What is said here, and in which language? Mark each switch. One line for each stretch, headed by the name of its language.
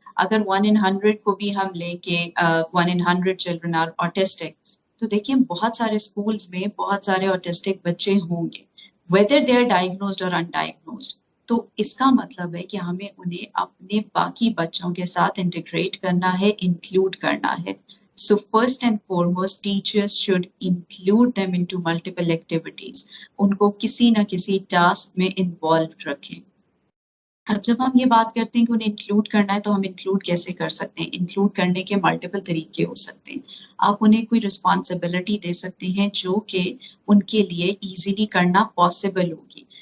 Hindi: अगर 1 in 100 को भी हम लें कि
English: 1 in 100 children are autistic,
Hindi: तो देखिए बहुत सारे स्कूल्स में बहुत सारे ऑटिस्टिक बच्चे होंगे,
English: whether they are diagnosed
Hindi: और अनडायग्नोज्ड. तो इसका मतलब है कि हमें उन्हें अपने बाकी बच्चों के साथ इंटीग्रेट करना है, इंक्लूड करना है.
English: So first and foremost, teachers should include them into multiple activities.
Hindi: उनको किसी न किसी टास्क में इन्वॉल्व रखें. अब जब हम ये बात करते हैं कि उन्हें इंक्लूड करना है, तो हम इंक्लूड कैसे कर सकते हैं. इंक्लूड करने के मल्टीपल तरीके हो सकते हैं. आप उन्हें कोई रिस्पॉन्सिबिलिटी दे सकते हैं जो कि उनके लिए ईजिली करना पॉसिबल होगी.